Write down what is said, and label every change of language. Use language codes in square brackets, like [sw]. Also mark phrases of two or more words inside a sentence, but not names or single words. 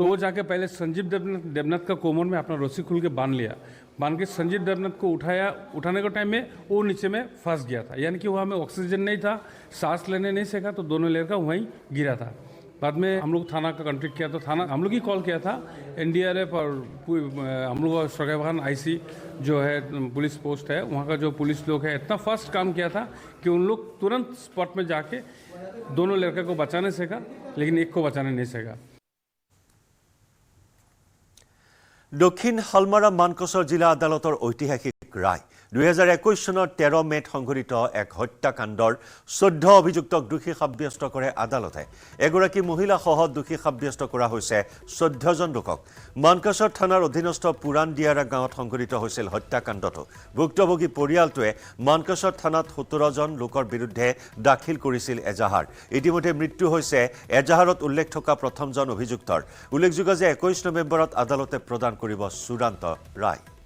[hi] वो जाके पहले संजीव देवनाथ का कोमर में अपना रस्सी खुल के बांध लिया बांध के संजीव देवनाथ को उठाने के टाइम में वो नीचे में फंस गया था यानी कि वहाँ में ऑक्सीजन नहीं था सांस लेने नहीं सका तो दोनों लड़का वहीं गिरा था बाद में हम लोग थाना का कॉन्टेक्ट किया तो थाना हम लोग ही कॉल किया था NDRF और हम लोग सरगाबान IC जो है [en] police post [hi] है वहाँ का जो पुलिस लोग है इतना फास्ट काम किया था कि उन लोग तुरंत स्पॉट में जाके दोनों लड़का को बचाने सका लेकिन एक को बचाने नहीं सका [as] দক্ষিণ হালমাৰা মানকচৰ জিলা আদালতৰ ঐতিহাসিক ৰায় 2021 চনৰ 13 মেত সংঘটিত এক হত্যাকাণ্ডৰ 14 অভিযুক্তক দোষী সাব্যস্ত কৰে আদালতে এগৰাকী মহিলা সহ দোষী সাব্যস্ত কৰা হৈছে 14 জন লোকক মানকচৰ থানাৰ অধীনস্থ পুৰাণ দিয়াৰা গাঁৱত সংঘটিত হৈছিল হত্যাকাণ্ডটো ভুক্তভোগী পৰিয়ালটোৱে মানকচৰ থানাত 17 জন লোকৰ বিৰুদ্ধে দাখিল কৰিছিল এজাহাৰ ইতিমধ্যে মৃত্যু হৈছে এজাহাৰত উল্লেখ থকা প্ৰথমজন অভিযুক্তৰ উল্লেখযোগ্য যে 21 নৱেম্বৰত আদালতে প্ৰদান কৰিব চূড়ান্ত ৰায়